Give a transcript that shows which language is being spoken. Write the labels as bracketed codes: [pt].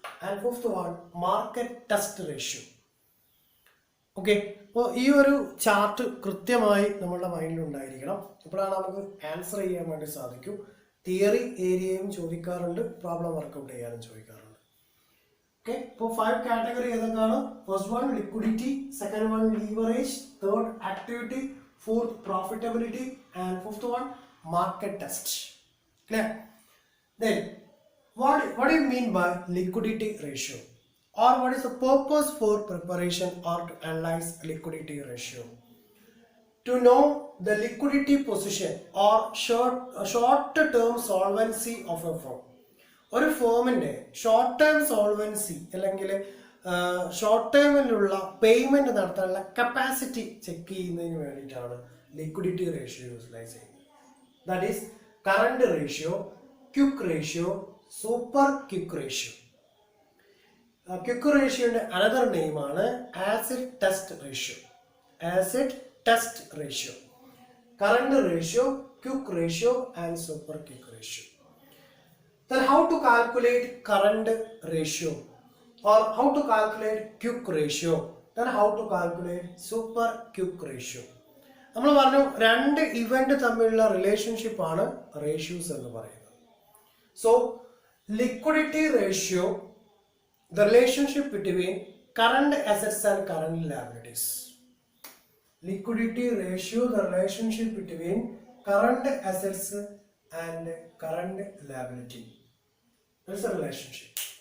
[en] And fifth one, market test ratio. [ml] Okay, അപ്പോൾ ഈ ഒരു ചാർട്ട് കൃത്യമായി നമ്മളുടെ മൈൻഡിൽ ഉണ്ടായിരിക്കണം. ഇപ്പോഴാണ് നമുക്ക് ആൻസർ ചെയ്യാൻ വേണ്ടി സാധിക്കും. തിയറി ഏരിയയും ചോദിക്കാറുണ്ട്, പ്രോബ്ലം വർക്കൗട്ട് ചെയ്യാനും ചോദിക്കാറുണ്ട്. [en] Okay, so 5 category ഏതൊക്കെയാണ്? First one liquidity, second one leverage, third activity, fourth profitability and fifth one market test. Clear? Then what do you mean by liquidity ratio, or what is the purpose for preparation or to analyze liquidity ratio? To know the liquidity position or short term solvency of a firm. [ml] ഒരു ഫേമിൻ്റെ short term solvency അല്ലെങ്കിൽ short ടേമിലുള്ള payment നടത്താനുള്ള capacity check ചെയ്യുന്നതിന് വേണ്ടിയിട്ടാണ് liquidity ratio utilise ചെയ്യുന്നത്. [en] That is current ratio, quick ratio, super quick ratio. [ml] Quick റേഷ്യോയുടെ another നെയിമാണ് acid test ratio. [en] Acid test ratio, current ratio, quick ratio and super quick ratio. Then how to calculate current ratio, or how to calculate quick ratio, then how to calculate super quick ratio. [ml] നമ്മൾ പറഞ്ഞു രണ്ട് event തമ്മിലുള്ള relationship ആണ് ratios എന്ന് പറയുന്നത്. [en] So liquidity ratio, the relationship between current assets and current liabilities. Liquidity ratio, the relationship between current assets and current liability. That's the relationship.